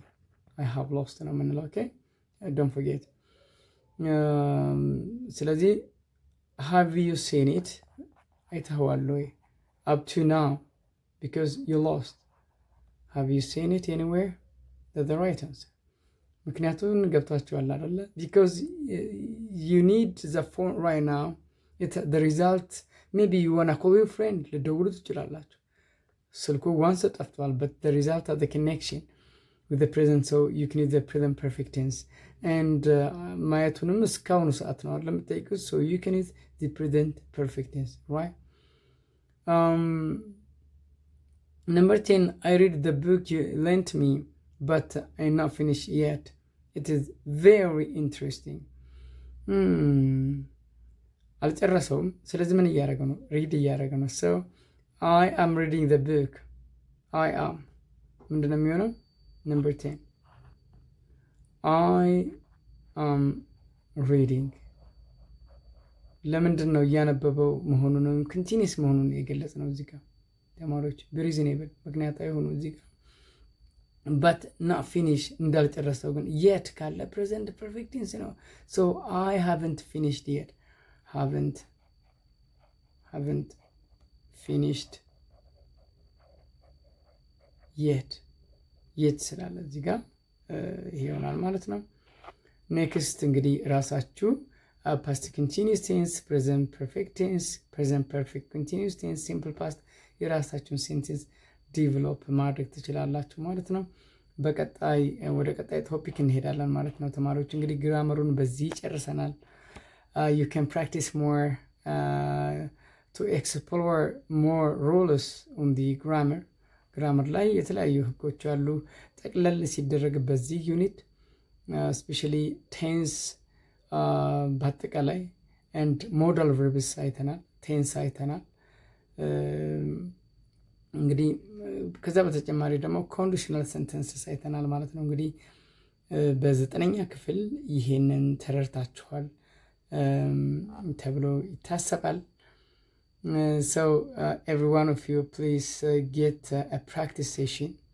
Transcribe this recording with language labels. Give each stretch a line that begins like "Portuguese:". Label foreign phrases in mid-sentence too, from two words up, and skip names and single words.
English: I have lost
Amharic: ነው የምንለው።
English: okay don't forget. ስለዚህ have you seen it?
Amharic: አይተኸዋል ወይ?
English: up to now because you lost. Have you seen it anywhere? That's the right answer.
Amharic: ምክንያቱም ገብታችኋል አይደለ?
English: because you need the phone right now. The result maybe you wanna call your friend
Amharic: ልደውሉ ትችላላችሁ ስልኩ ዋንስ ጠፍቷል
English: but the result of the connection with the present so you can use the present perfect tense and
Amharic: ማየቱንም እስካሁኑ ሰዓት ነው ለምትጠይቁት
English: so you can use the present perfect tense right number 10 I read the book you lent me but I'm not finished yet it is very interesting
Amharic: አልጨረሰውም ስለዚህ ምን እያደረገ ነው ሪድ እያደረገ ነው
English: so I am reading the book I am
Amharic: ምንድነው የሚሆነው number 10
English: I am reading
Amharic: ለምንድን ነው እያነበበው መሆኑን ነው continuous መሆኑን የገለጽ ነው እዚህ ጋር ተማሪዎች reasonable ምክንያታዊ ሆኖ እዚህ ጋር
English: but not finish
Amharic: እንዳልጨረሰው ግን yet ካለ
English: present perfect tense
Amharic: ነው
English: so I haven't finished yet haven't finished yet
Amharic: ስላለ እዚህ ጋር ይሆናል ማለት ነው ኔክስት እንግዲህ ራሳችሁ
English: past continuous tense present perfect tense present perfect continuous tense simple past የራሳችሁን sentence develop
Amharic: ማድረግ ትችላላችሁ ማለት ነው በቀጣይ ወደ ቀጣይ ቶፒክ እንሄዳለን ማለት ነው ተማሪዎች እንግዲህ ግራመሩን በዚህ ጨርሰናል
English: you can practice more to explore more rules on the grammar
Amharic: ላይ የተለያዩ ህጎች አሉ ጠቅለል ሲደረግ በዚህ ዩኒት
English: especially tense
Amharic: በአጠቃላይ
English: and modal verbs
Amharic: አይተናል tense አይተናል እንግዲህ ከዛ በተጨማሪ ደግሞ
English: conditional sentences
Amharic: አይተናል ማለት ነው እንግዲህ በ9ኛ ክፍል ይሄንን ተረድታችኋል ተብሎ ይታሰባል
English: so every one of you please get a practice session